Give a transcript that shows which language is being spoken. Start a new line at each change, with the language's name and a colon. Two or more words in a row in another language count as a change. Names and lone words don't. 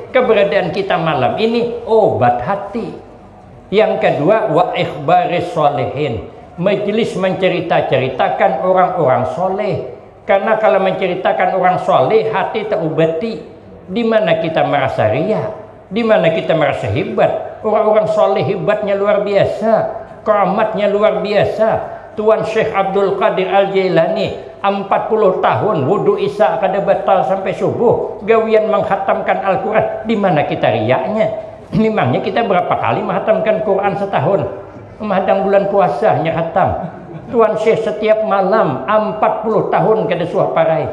Indonesian: Keberadaan kita malam ini obat hati. Yang kedua,
Arabic: wa ikhbaris solehin,
Indonesian: majelis mencerita-ceritakan orang-orang soleh. Karena kalau menceritakan orang soleh, hati terobati. Di mana kita merasa riya, di mana kita merasa hebat. Orang-orang soleh hebatnya luar biasa, keramatnya luar biasa. Tuan Syekh Abdul Qadir Al-Jailani 40 tahun wudu isya kada batal sampai subuh, gawian menghatamkan Al-Quran. Di mana kita riyaknya? Memangnya kita berapa kali menghatamkan Quran setahun? Menghadang bulan puasanya khatam.
Banjar: Tuan Syekh setiap malam 40 tahun kada suah parai.